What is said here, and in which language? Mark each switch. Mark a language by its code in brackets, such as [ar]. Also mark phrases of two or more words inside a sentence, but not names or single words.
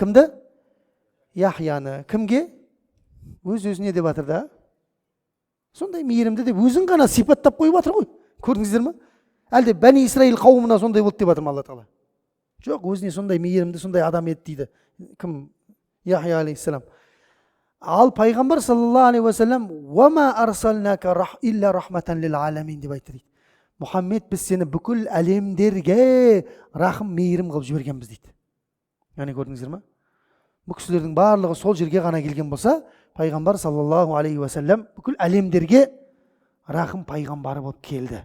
[kk] Кімді? Яхияны. Кімге? Өз-өзіне деп жатыр да. Сондай мейірімді деп өзін ғана сипаттап қойып жатыр ғой. Көрдіңіздер ма? Әлде Бәни Исраил қауымына сондай болды деп жатыр Алла тағала. Жоқ, өзіне сондай мейірімді, сондай адам еді дейді. Кім? Яхия алейхиссалам. Ал пайғамбар [ar] صلى الله عليه وسلم «وما أرسلناك إلا رحمة للعالمين» [kk] деп айтты дейді. Мұхаммед, біз сені бүкіл әлемдерге рахым, мейірім қылып жібергенбіз дейді. Яғни көрдіңіздер ма? Бұл кісілердің барлығы сол жерге ғана келген болса, пайғамбар [ar] صلى الله عليه وسلم [kk] бүкіл әлемдерге рахым пайғамбары болып келді.